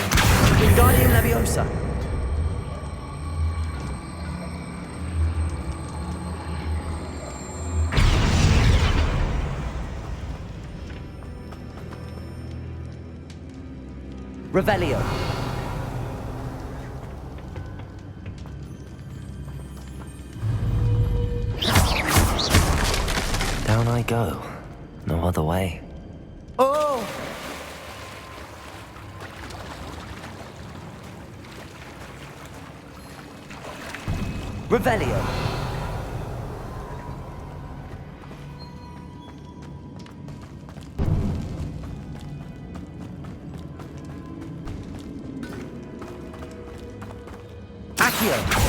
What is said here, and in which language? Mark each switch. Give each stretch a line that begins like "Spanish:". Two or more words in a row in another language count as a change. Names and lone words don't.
English: Wingardium Leviosa. Revelio. Down I go. No other way. Oh! Revelio. Accio.